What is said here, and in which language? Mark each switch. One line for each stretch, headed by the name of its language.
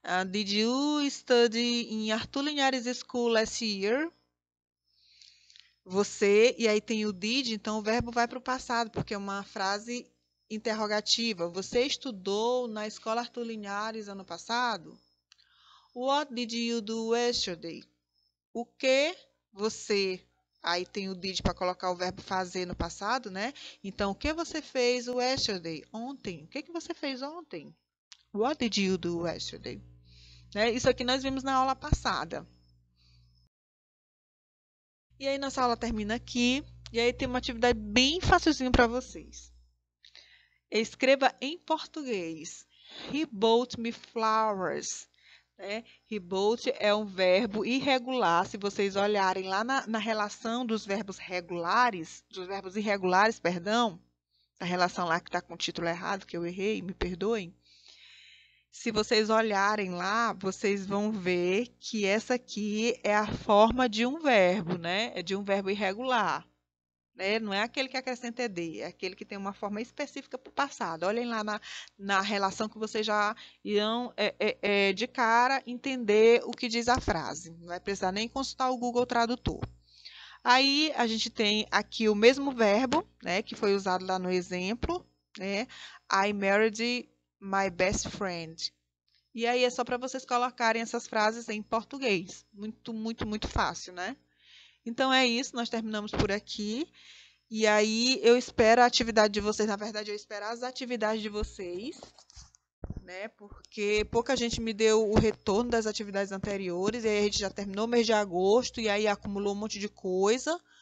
English: Did you study in Arthur Linhares School last year?
Portuguese: Você, e aí tem o did, então o verbo vai para o passado, porque é uma frase interrogativa. Você estudou na escola Arthur Linhares ano passado?
English: What did you do yesterday?
Portuguese: O que você. Aí tem o did para colocar o verbo fazer no passado, né? Então, o que você fez yesterday? Ontem. O que que você fez ontem?
English: What did you do yesterday?
Portuguese: Né? Isso aqui nós vimos na aula passada. E aí, nossa aula termina aqui. E aí, tem uma atividade bem facilzinha para vocês. Escreva em português.
English: He bought me flowers.
Portuguese: Né? He bought é um verbo irregular. Se vocês olharem lá na relação dos verbos regulares, dos verbos irregulares, perdão, a relação lá que está com o título errado, que eu errei, me perdoem. Se vocês olharem lá, vocês vão ver que essa aqui é a forma de um verbo, né? É de um verbo irregular. Né? Não é aquele que acrescenta ed, é aquele que tem uma forma específica para o passado. Olhem lá na relação que vocês já irão, de cara, entender o que diz a frase. Não vai precisar nem consultar o Google Tradutor. Aí, a gente tem aqui o mesmo verbo, né, que foi usado lá no exemplo, né?
English: I married my best friend.
Portuguese: E aí, é só para vocês colocarem essas frases em português. Muito, muito, muito fácil, né? Então, é isso. Nós terminamos por aqui. E aí eu espero a atividade de vocês, na verdade eu espero as atividades de vocês, né? Porque pouca gente me deu o retorno das atividades anteriores, e aí a gente já terminou o mês de agosto e aí acumulou um monte de coisa.